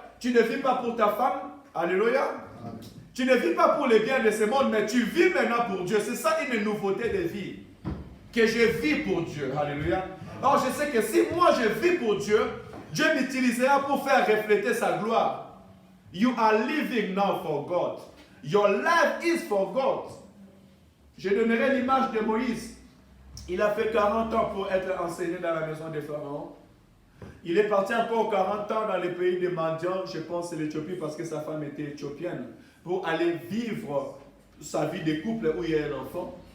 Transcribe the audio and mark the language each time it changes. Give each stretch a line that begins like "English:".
French: Tu ne vis pas pour ta femme. Alléluia. Amen. Tu ne vis pas pour les biens de ce monde, mais tu vis maintenant pour Dieu. C'est ça une nouveauté de vie. Que je vis pour Dieu. Alléluia. Alors je sais que si moi je vis pour Dieu, Dieu m'utilisera pour faire refléter sa gloire.
English: You are living now for God. Your life is for God.
French: Je donnerai l'image de Moïse. Il a fait 40 ans pour être enseigné dans la maison des pharaons. Il est parti encore 40 ans dans le pays de Madian, je pense c'est l'Éthiopie parce que sa femme était éthiopienne, pour aller vivre sa vie de couple où il y a un enfant.